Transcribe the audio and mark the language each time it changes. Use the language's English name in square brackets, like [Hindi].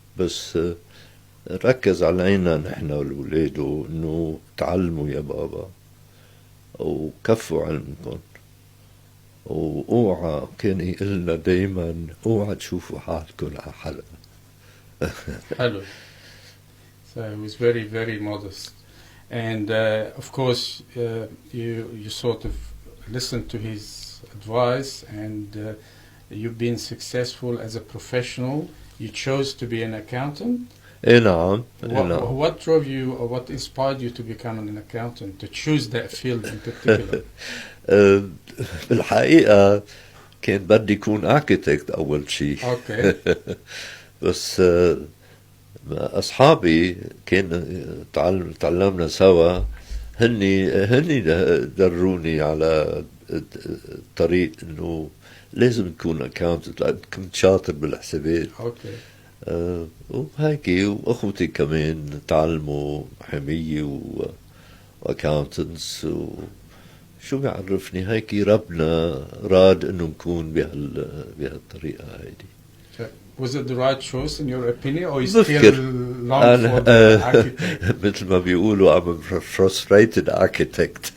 [Arabic] بس ركز علينا نحن والولاد انه تعلموا يا بابا وكفوا علمكم، واوعى كان يقلنا دايما اوعى تشوفوا حالكم على حدا. [English] Hello. So it was very, very modest. And of course, you sort of listened to his advice, and you've been successful as a professional. You chose to be an accountant. [Arabic] نعم. [English] What drove you, or what inspired you to become an accountant, to choose that field in particular? [Arabic] بالحقيقة كان بدي يكون architect أول شيء. [English] Okay. [Arabic] بس أصحابي كان تعلمنا سوا، هني دروني على الطريق إنه لازم تكون accountant لأن كنت شاطر بالحسابات. [English] Okay. [Arabic] وهيك وأخوتي كمان تعلموا محامية وأكاونتنس، وشو بيعرفني هيك ربنا راد إنه نكون بهالطريقة هيدي. [English] Was it the right choice in your opinion, or you still long for the architect? [Arabic] مثل ما بيقولوا [English] I'm a frustrated architect.